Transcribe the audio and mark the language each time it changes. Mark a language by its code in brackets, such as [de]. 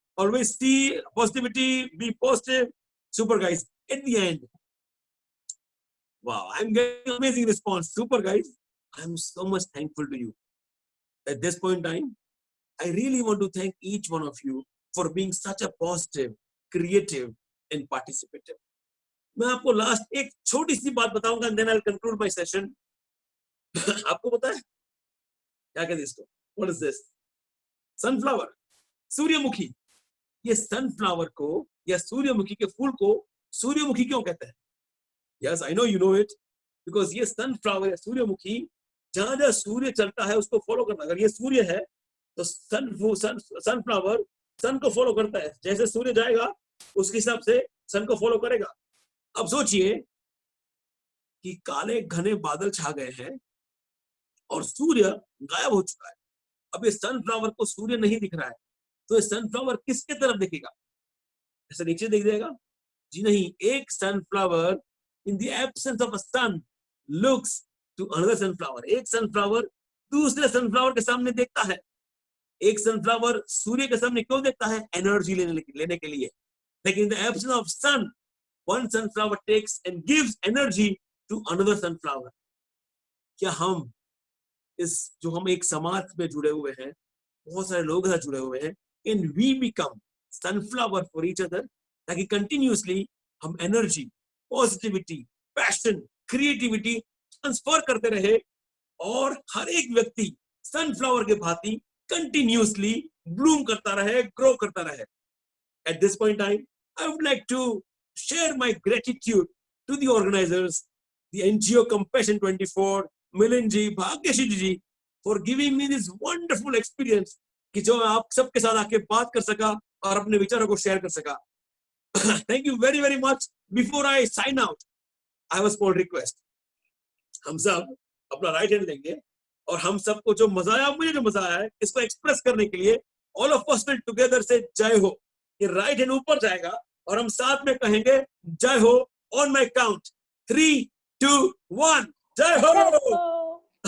[en] Always see positivity. Be positive. Super, guys. At the end. Wow. I'm getting amazing response. Super, guys. I'm so much thankful to you. At this point in time, I really want to thank each one of you for being such a positive, creative, and participative. [hi] मैं आपको last एक छोटी सी बात बताऊंगा [en] and then I'll conclude my session. [hi] आपको पता है क्या कहते हैं इसको? [en] What is this? [hi] सनफ्लावर, सूर्यमुखी, ये सनफ्लावर को या सूर्यमुखी के फूल को सूर्यमुखी क्यों कहते हैं? [en] yes, I know you know it, [hi] because ये सनफ्लावर या सूर्यमुखी जहां जहां सूर्य चलता है उसको फॉलो करता है। अगर ये सूर्य है तो सनफ्लावर सन को फॉलो करता है, जैसे सूर्य जाएगा उसके हिसाब से सन को फॉलो करेगा। अब सोचिए कि काले घने बादल छा गए हैं और सूर्य गायब हो चुका है। अब ये सनफ्लावर को सूर्य नहीं दिख रहा है, तो ये सनफ्लावर किसके तरफ दिखेगा? ऐसे नीचे दिख जाएगा? जी नहीं, [en] एक sunflower in the absence of a sun looks to another sunflower. [hi] एक सनफ्लावर दूसरे सनफ्लावर के सामने देखता है। एक सनफ्लावर सूर्य के सामने क्यों देखता है? एनर्जी लेने के लिए। [en] लेकिन in the absence of sun, one sunflower takes and gives energy to another sunflower. [hi] क्या हम जो हम एक समाज में जुड़े हुए हैं, बहुत सारे लोग साथ जुड़े हुए हैं, [en] and we become sunflower for each other, ताकि continuously [hi] हम energy, positivity, passion, creativity transfer करते रहे और हर एक व्यक्ति सनफ्लावर के भांति कंटिन्यूअसली ब्लूम करता रहे, ग्रो करता रहे। [en] At this point in time, I would like to share my gratitude to the organizers, the NGO Compassion 24, Milind ji, Bhagyashi ji, for giving me this wonderful experience [hi] कि जो आप सबके साथ आके बात कर सका और अपने विचारों को शेयर कर सका। [en] Thank you very very much. Before I sign out, I have a small request. [hi] हम सब अपना राइट हैंड लेंगे और हम सबको जो मजा आया, मुझे जो मजा आया है, इसको एक्सप्रेस करने के लिए [en] all of us will together say [hi] जय हो। ये राइट हैंड ऊपर जाएगा और हम साथ में कहेंगे जय हो [en] on my count [hi] 3, 2, 1 जय हो।